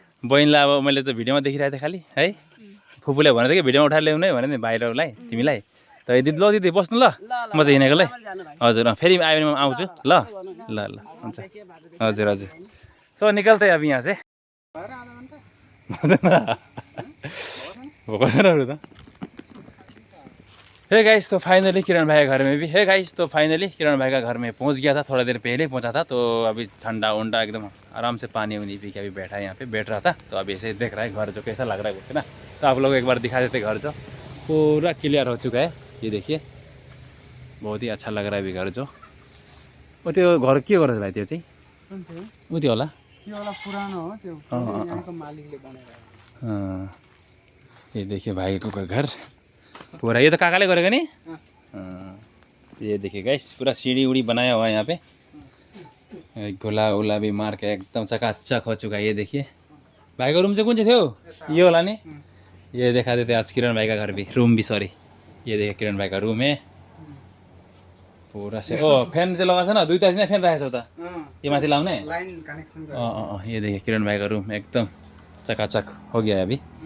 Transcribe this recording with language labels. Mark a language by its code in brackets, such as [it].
[ne] बहिनीलाई अब मैले त भिडियोमा देखिरहेको थिएँ खालि है, फुपूले भनेको थियो कि भिडियोमा उठाएर ल्याउनु है भने नि भाइहरूलाई तिमीलाई। त दिदी बस्नु ल, म चाहिँ हिँडेको ल। हजुर फेरि आयो भने म आउँछु ल ल ल हुन्छ। [hi] हजुर सो निकलते अब यहाँ से। [ne] भोको छैन त [hi] है गाइस, तो फाइनली किरण भाई का घर में भी है गाइस। तो फाइनली किरण भाई का घर में पहुंच गया था, थोड़ा देर पहले पहुंचा था। तो अभी ठंडा उंडा एकदम आराम से पानी उनी पी के अभी बैठा है, यहाँ पे बैठ रहा था। तो अभी ऐसे देख रहा है घर जो कैसा लग रहा है बोलते ना। तो आप लोग एक बार दिखा देते घर जो पूरा क्लियर हो चुका है। ये देखिए बहुत ही अच्छा लग रहा है अभी घर जो। [ne] वो त्यो घर के गरेछ भाइ त्यो चाहिँ उ त्यो होला पुरानो हो त्यो, यहाँको मालिकले बनाएर। [hi] हाँ, ये देखिए भाई को का घर पूरा, ये तो [ne] काकाले गरेको नि। [hi] हाँ, ये देखिए गाइस पूरा सीढ़ी उड़ी बनाया हुआ है यहाँ पे, गोला उला भी मार के एकदम चकाचक हो चुका है। ये देखिए भाई का रूम [ne] चाहिँ कुन चाहिँ थियो, ये होला नि। [hi] ये दिखा देते आज किरण भाई का घर भी, रूम भी सॉरी। ये देखिए किरण भाई का रूम है पूरा से। [ne] ओ फैन चाहिँ लगाएको छ न, दुईटा दिन फैन राखेको छ त, यो माथि लाउने लाइन कनेक्सन गरेर। [hi] ये देखिए किरण भाई का रूम एकदम चकाचक हो गया है अभी।